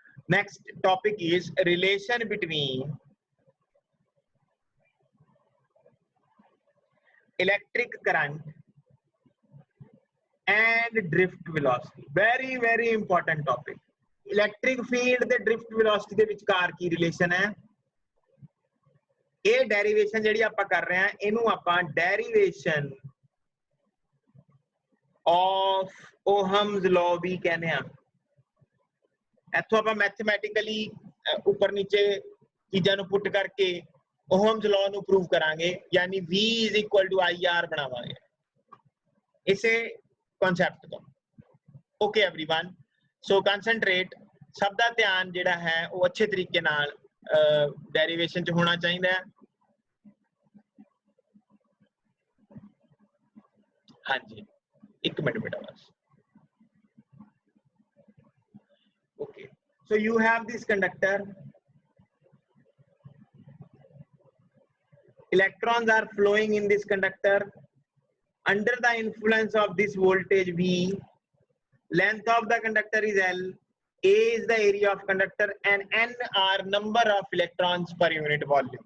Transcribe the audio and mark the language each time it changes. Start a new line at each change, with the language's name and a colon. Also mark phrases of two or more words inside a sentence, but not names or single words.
English: Next topic is relation between electric current and drift velocity. Very very important topic. Electric field
Punjabi: ਤੇ
English: drift velocity
Punjabi: ਦੇ ਵਿਚਕਾਰ ਕੀ ਰਿਲੇਸ਼ਨ ਹੈ? ਇਹ ਡੈਰੀਵੇਸ਼ਨ ਜਿਹੜੀ ਆਪਾਂ ਕਰ ਰਹੇ ਹਾਂ ਇਹਨੂੰ ਆਪਾਂ
English: derivation of Ohm's law
Hindi: भी कहने हैं।
Punjabi: ਇੱਥੋਂ ਆਪਾਂ ਮੈਥਮੈਟਿਕਲੀ ਉੱਪਰ ਨੀਚੇ ਚੀਜ਼ਾਂ ਨੂੰ ਪੁੱਟ ਕਰਕੇ Ohm's law ਨੂੰ ਪ੍ਰੂਵ ਕਰਾਂਗੇ, ਯਾਨੀ
English: V is equal to IR
Punjabi: ਬਣਾਵਾਂਗੇ ਇਸੇ ਕਨਸੈਪਟ ਤੋਂ।
English: okay everyone,
Punjabi: ਸੋ ਕਨਸੈਂਟਰੇਟ, ਸਭ ਦਾ ਧਿਆਨ ਜਿਹੜਾ ਹੈ ਉਹ ਅੱਛੇ ਤਰੀਕੇ ਨਾਲ ਡੈਰੀਵੇਸ਼ਨ ਚ ਹੋਣਾ ਚਾਹੀਦਾ ਹੈ। ਹਾਂਜੀ,
Hindi: एक मिनट बेटा बस।
English: Okay, so you have this conductor, electrons are flowing in this conductor under the influence of this voltage V. Length of the conductor is L, A is the area of conductor, and N are number of electrons per unit volume.